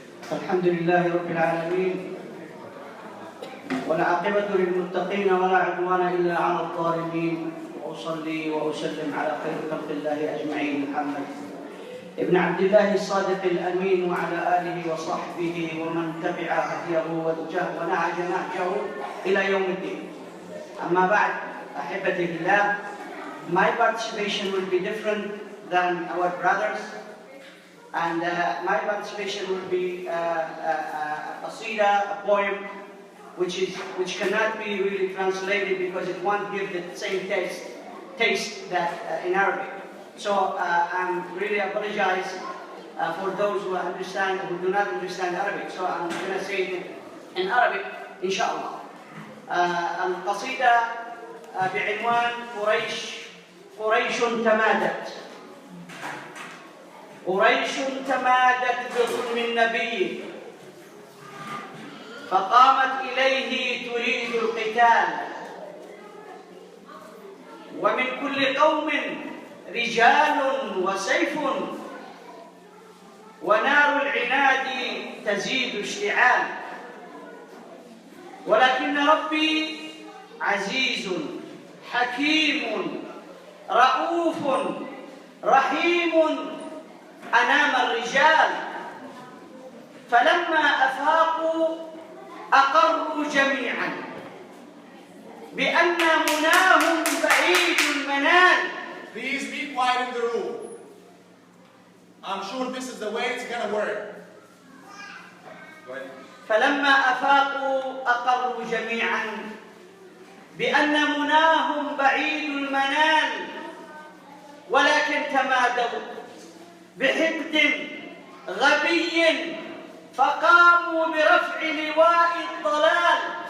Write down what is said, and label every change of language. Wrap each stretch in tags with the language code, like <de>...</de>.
<ar>الحمد لله رب العالمين والعاقبة للمتقين ولا عدوان إلا على الظالمين. وأصلي وأسلم على خير خلق الله أجمعين محمد ابن عبد الله الصادق الأمين وعلى آله وصحبه ومن تبع هديه ونهج نهجه إلى يوم الدين. أما بعد أحبتي في الله,</ar> <en>my participation will be different than our brothers, and my participation will be a qasida, a poem, which cannot be really translated because it won't give the same taste that in Arabic. So I'm really apologize for those who do not understand Arabic. So I'm going to say it in Arabic, inshallah.</en> <ar>القصيدة بعنوان قريش تمادت. قريش تمادت بظلم النبي فقامت إليه تريد القتال. ومن كل قوم رجال وسيف ونار العناد تزيد اشتعال. ولكن ربي عزيز حكيم رؤوف رحيم أنام الرجال. فلما أفاقوا أقروا جميعا بأن مناهم بعيد المنال.</ar> <en>Please be quiet in the room. I'm sure this is the way it's gonna work. Go ahead.</en> <ar>فلما أفاقوا أقروا جميعا بأن مناهم بعيد المنال. ولكن تمادوا بحقد غبي فقاموا برفع لواء الضلال.</ar>